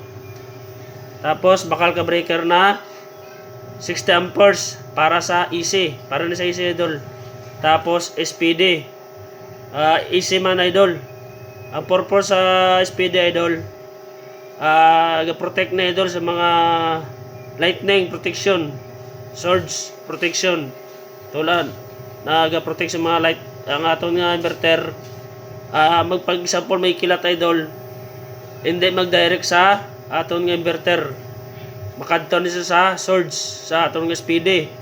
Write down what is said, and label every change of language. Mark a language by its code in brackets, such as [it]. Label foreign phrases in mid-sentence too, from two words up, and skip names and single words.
[hil] Tapos bakal ka breaker na 60 amperes para sa AC, para na sa AC idol. Tapos SPD AC man idol. Ang purpose sa SPD idol, ga-protect na idol sa mga [en] lightning protection, surge protection, [hil] tulad naga-protect sa mga light. Ang atong nga inverter, magpag-example may kilat idol, hindi mag-direct sa atong nga inverter, makadto ni sa surge sa atong nga SPD.